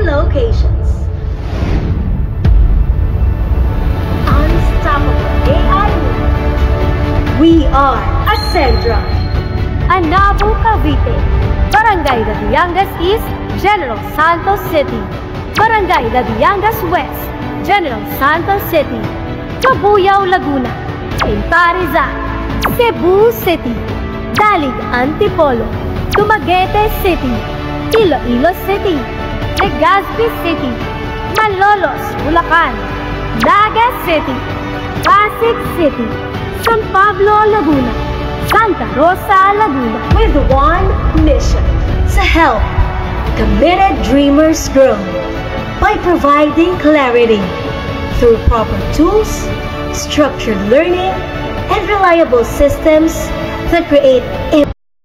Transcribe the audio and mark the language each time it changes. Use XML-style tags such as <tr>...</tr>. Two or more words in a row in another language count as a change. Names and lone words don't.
<en>locations. Unstoppable AI. We are Ascendra. Anabo, Cavite. Barangay Labiangas East, General Santos City. Barangay Labiangas West, General Santos City. Cabuyao, Laguna. Cainta, Rizal. Cebu City. Dalig, Antipolo. Dumaguete City. Iloilo City. Legazpi City. Malolos, Bulacan. Naga City. Pasig City. San Pablo, Laguna. Santa Rosa, Laguna. With one mission: to help committed dreamers grow by providing clarity through proper tools, structured learning, and reliable systems that create</en>